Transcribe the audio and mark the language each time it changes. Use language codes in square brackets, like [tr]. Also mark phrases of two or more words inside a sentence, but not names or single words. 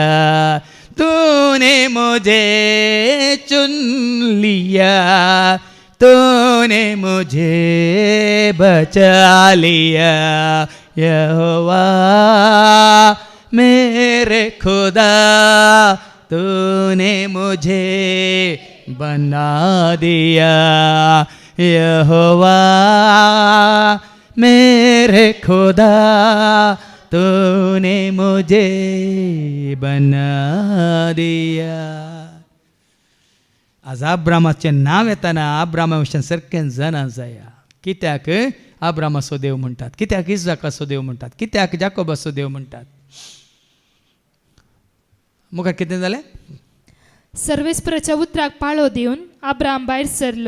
[hi] तूने मुझे चुन लिया तूने मुझे बचा लिया यहोवा मेरे खुदा तूने मुझे बना दिया यहोवा मेरे खुदा तूने मुझे बना दिया. [kok] आज आब्रामाचें नांव येताना आब्रामा विशयी सारकें जाणा जाया. कित्याक आब्रामाचो देव म्हणटात, कित्याक इजाकाचो देव म्हणटात, कित्याक जाकोबाचो देव म्हणटात. मुखार कितें जालें. सर्वेस्पराच्या उतराक पाळो दिवन अब्राम भायर सरलो.